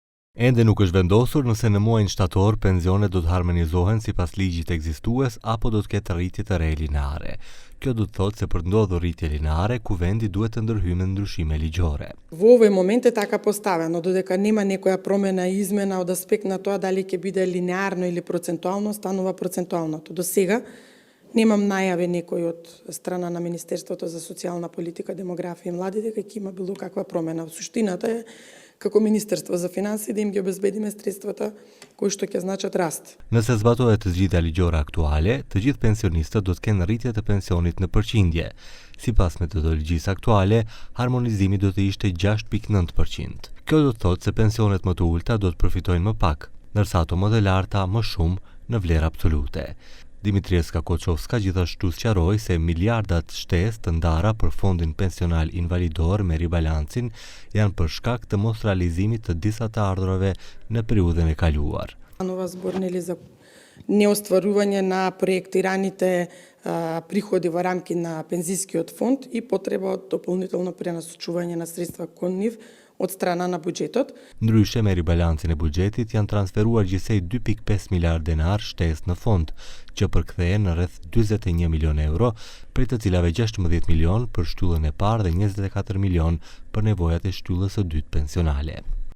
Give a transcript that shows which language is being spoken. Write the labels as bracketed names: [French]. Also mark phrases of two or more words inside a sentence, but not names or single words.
[Albanian] Ende nuk është vendosur nëse në muajin shtator pensionet do të harmonizohen sipas ligjit ekzistues apo do të ketë rritje të re lineare. Kjo do të thotë se për të ndodhur rritje lineare, kuvendi duhet të ndërhyjë me ndryshime ligjore. [Macedonian] Во овој момент е така поставено, додека нема некоја промена измена од аспект на тоа дали ќе биде линеарно или процентуално, станува процентуалното. До сега немам најави некој од страна на Министерството за социјална политика, демографија и млади дека ќе има било каква промена. Суштината е како Министерство за финансии да им ги обезбедиме средствата кои што ќе значат раст. [Albanian] Nëse zbatohet të gjitha ligjora aktuale, të gjithë pensionistët do të kenë rritje të pensionit në përqindje. Sipas metodologjisë aktuale, harmonizimi do të ishte 6.9%. Kjo do të thotë se pensionet më të ulta do të përfitojnë më pak, ndërsa ato më të larta më shumë në vlerë absolute. Dimitrieska Koçovska gjithashtu sqaroi se miliardat shtesë të ndara për fondin pensional invalidor me ribalancin janë për shkak të mos realizimit të disa të ardhurave në periudhën e kaluar. [Macedonian] Ова збор за неостварување на проектираните приходи во рамки на пензискиот фонд и потреба од дополнително пренасочување на средства кон нив од страна на буџетот. [Albanian] Ndryshe me ribalancin e buxhetit janë transferuar gjithsej 2.5 miliard denar shtesë në fond, që përkthehen në rreth 41 milion euro, prej të cilave 16 milion për shtyllën e parë dhe 24 milion për nevojat e shtyllës së dytë pensionale.